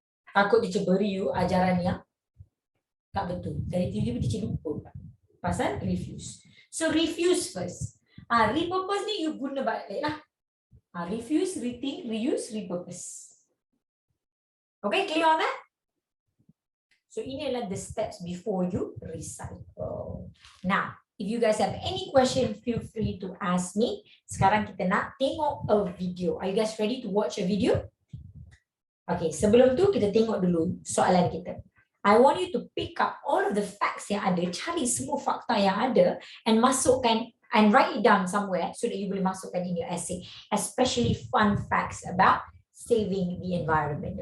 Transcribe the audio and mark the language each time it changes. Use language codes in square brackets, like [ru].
[ms] Takut teacher beri you ajaran yang tak betul. Dari tiba-tiba teacher lupa. Pasal refuse. So refuse first. Repurpose ni you guna balik lah. [en] Refuse, rethink, reuse, repurpose. Okay, clear on that? So [ms] ini adalah [en] the steps before you recycle. Now, if you guys have any question, feel free to ask me. [ms] Sekarang kita nak tengok [en] a video. Are you guys ready to watch a video? Okay, [ms] sebelum tu kita tengok dulu soalan kita. [en] I want you to pick up all of the facts [ms] yang ada, cari semua fakta yang ada [en] and masukkan and write it down somewhere so that you [ms] boleh masukkan [en] in your essay, especially fun facts about saving the environment.